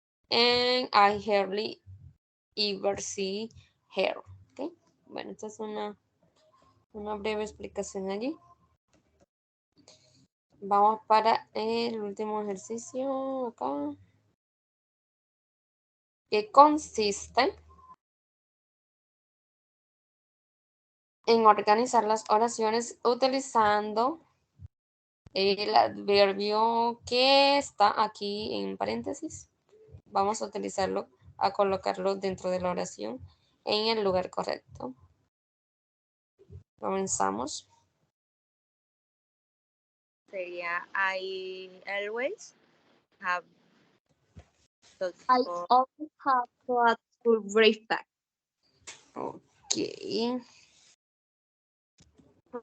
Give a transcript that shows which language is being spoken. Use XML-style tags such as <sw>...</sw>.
<en>And I hardly ever see her. ¿Okay?</en> <es>Bueno, esta es una breve explicación allí. Vamos para el último ejercicio acá. Que consiste en organizar las oraciones utilizando el adverbio que está aquí en paréntesis. Vamos a utilizarlo, a colocarlo dentro de la oración en el lugar correcto. Comenzamos. Sería</es> <en>I always have thoughts I for always have thoughts for breakfast. Ok.</en>